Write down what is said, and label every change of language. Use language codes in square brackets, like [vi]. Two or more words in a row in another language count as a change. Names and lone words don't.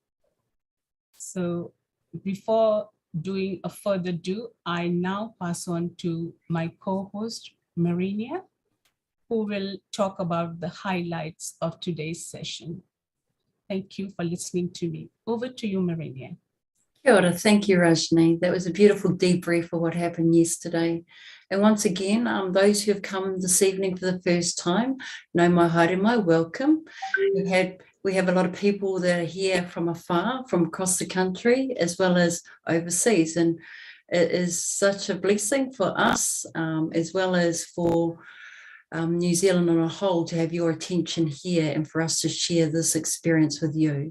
[en] So before doing a further ado, I now pass on to my co-host, Marinia, who will talk about the highlights of today's session. Thank you for listening to me. Over to you, Marinia. [mi] Kia ora. [en] Thank you, Rajni. That was a beautiful debrief of what happened yesterday. And once again, those who have come this evening for the first time, [mi] no mai haere mai, [en] welcome. We have a lot of people that are here from afar, from across the country, as well as overseas. And it is such a blessing for us, as well as for New Zealand on a whole, to have your attention here and for us to share this experience with you.